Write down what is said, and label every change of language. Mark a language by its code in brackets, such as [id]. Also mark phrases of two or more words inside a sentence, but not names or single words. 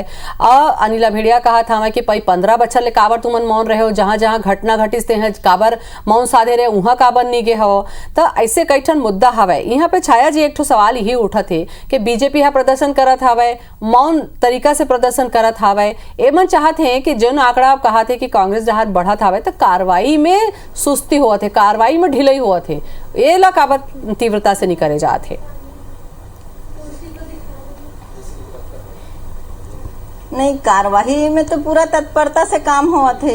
[hne] अनिला भेड़िया कहा था कि 15 बच्चा ले काबर तुमन मौन रहे हो, जहां जहां घटना घटिस ते हैं काबर मौन साधे रहे उहा काबर नहीं गे हो। तो ऐसे कई ठन मुद्दा हवे। यहाँ पे छाया जी एक ठो सवाल यही उठा थे कि बीजेपी हा प्रदर्शन करत हवे, मौन तरीका से प्रदर्शन करत हवे, एमन चाहते हैं कि जन आंकड़ा आप कहा थे कि कांग्रेस जहां बढ़त हवे तो कार्रवाई में सुस्ती हुआ थे, कार्रवाई में ढिलाई हुआ थे, ये ला काबर तीव्रता से नहीं करे जाते। नहीं, कार्यवाही में तो पूरा तत्परता से काम हुआ थे।